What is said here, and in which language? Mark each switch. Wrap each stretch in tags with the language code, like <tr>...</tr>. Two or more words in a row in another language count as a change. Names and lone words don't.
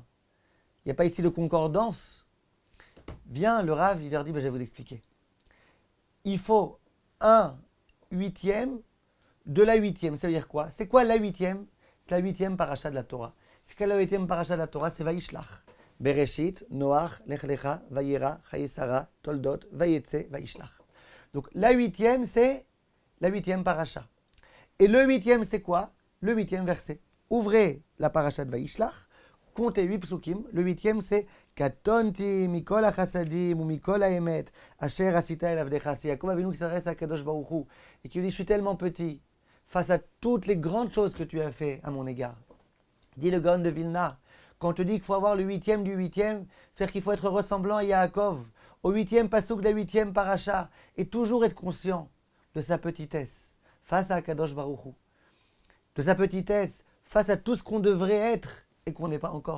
<fr>Il n'y a pas ici de concordance. Viens, le Rav, il leur dit: je vais vous expliquer. Il faut 1/8 de la 8e. Ça veut dire quoi? C'est quoi la 8e? C'est la 8e paracha de la Torah. C'est quoi la 8e paracha de la Torah? C'est Vaishlach. Bereshit, Noach, Lech Lecha, Vayera, Chayesara, Toldot, Vayetze, Vaishlach. Donc la 8e, c'est la 8e paracha. Et le 8e, c'est quoi? Le 8e verset. Ouvrez la paracha de Vaishlach, comptez 8 psukim. Le 8e, c'est</fr> <he>קטנתי מכל החסדים ומכל האמת אשר עשית את עבדך.</he> <fr>C'est Yaakov Avinu qui s'adresse à</fr> <he>הקדוש ברוך הוא</he> <fr>et qui lui dit: je suis tellement petit face à toutes les grandes choses que tu as fait à mon égard. Dit le Gaon de Vilna, quand on te dit qu'il faut avoir le 8e du 8e, c'est-à-dire qu'il faut être ressemblant à Yaakov, au 8e pasuk de la 8e paracha, et toujours être conscient de sa petitesse face à</fr> <he>הקדוש ברוך הוא,</he> <fr>de sa petitesse face à tout ce qu'on devrait être et qu'on n'est pas encore.</fr>